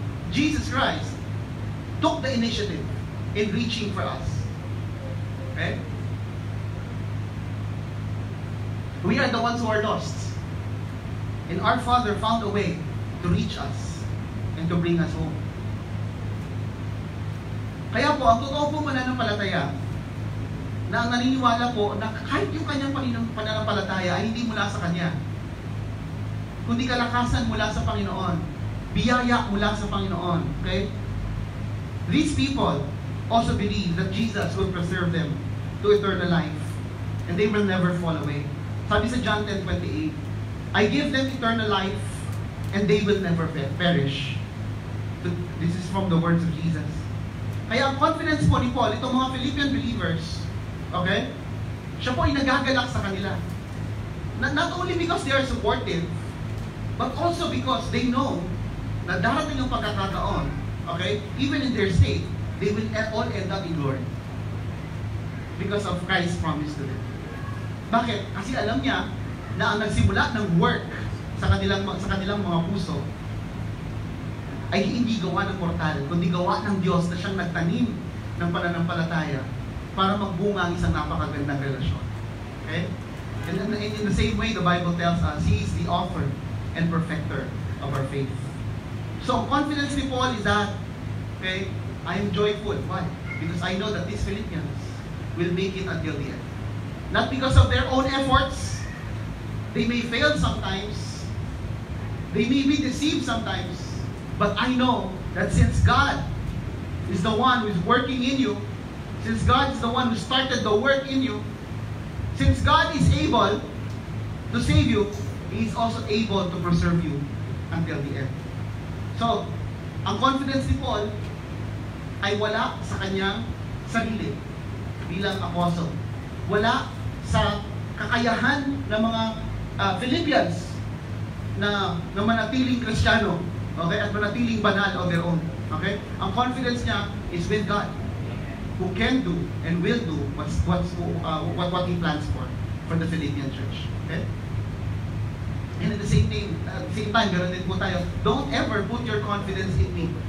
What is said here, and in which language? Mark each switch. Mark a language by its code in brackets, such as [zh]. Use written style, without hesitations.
[en] Jesus Christ took the initiative in reaching for us. Okay? We are the ones who are lost. And our Father found a way to reach us and to bring us home. [tl] Kaya po, ang totoo po mananampalataya na ang naniniwala po na kahit yung kanyang pananampalataya ay hindi mula sa Kanya, kundi kalakasan mula sa Panginoon, biyaya mula sa Panginoon. [en] Okay? These people also believe that Jesus will preserve them to eternal life and they will never fall away. [tl] Sabi sa [en] John 10:28, I give them eternal life and they will never perish. This is from the words of Jesus. [tl] Kaya ang confidence po ni Paul, itong mga Philippian believers, okay, siya po ay nagagalak sa kanila. [en] Not only because they are supportive, but also because they know [tl] na darating yung pagkakataon, [en] okay, even in their state, they will all end up in glory. Because of Christ's promise to them. [tl] Bakit? Kasi alam niya na ang nagsimula ng work sa kanilang mga puso ay hindi gawa ng mortal, kundi gawa ng Diyos na siyang nagtanim ng pananampalataya para magbunga ang isang napakagandang relasyon. [en] Okay? And in the same way, the Bible tells us, He is the author and perfecter of our faith. So, confidence ni Paul is that, okay, I am joyful. Why? Because I know that these Philippians will make it until the end. Not because of their own efforts. They may fail sometimes. They may be deceived sometimes. But I know that since God is the one who is working in you, since God is the one who started the work in you, since God is able to save you, He is also able to preserve you until the end. [tl] So, ang confidence ni Paul ay wala sa kanyang sarili bilang apostle. Wala sa kakayahan ng mga Philippians na manatiling Kristiyano. [en] Okay? [tl] At manatiling banal [en] on their own. Okay? [tl] Ang confidence niya [en] is with God, who can do and will do what He plans for the Philippian church. Okay? And at the same time, [tl] meron din po tayo, [en] don't ever put your confidence in me.